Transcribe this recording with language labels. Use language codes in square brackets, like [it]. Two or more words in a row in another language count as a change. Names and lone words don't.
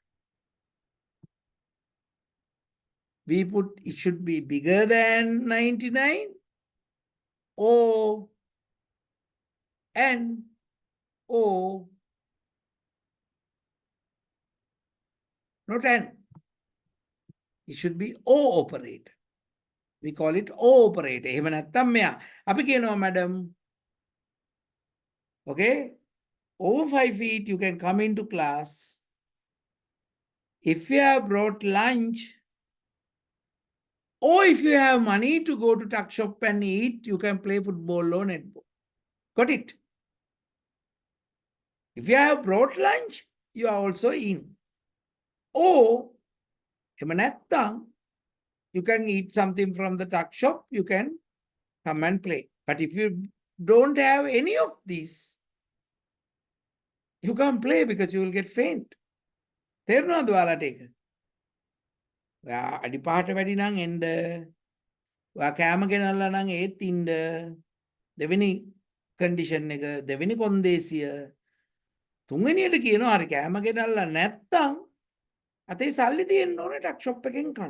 [en] We put it should be bigger than 99 or and or not and. It should be O operator. We call it O operator. [si] එහෙම නැත්තම් මෙයා අපි කියනවා madam. Okay? [en] Over 5 feet you can come into class. if you have brought lunch, or if you have money to go to tuck shop and eat, you can play football or netball. Got it? If you have brought lunch, you are also in. Or, [si] එහෙම නැත්නම්, [en] you can eat something from the tuck shop, you can come and play. But if you don't have any of these, you can't play because you will get faint. [si] තේරුණාද ඔයාලට ඒක? ඔයා අඩිපාට වැඩි නම් එන්න. ඔයා කෑම ගෙනල්ලා නම් ඒත් ඉන්න. දෙවෙනි කන්ඩිෂන් එක, දෙවෙනි කොන්දේසිය. තුන්වෙනියට කියනවා හරි කෑම ගෙනල්ලා නැත්තම් අතේ සල්ලි තියෙන්න ඕනේ [en] tuck shop [si] එකෙන් කන්න.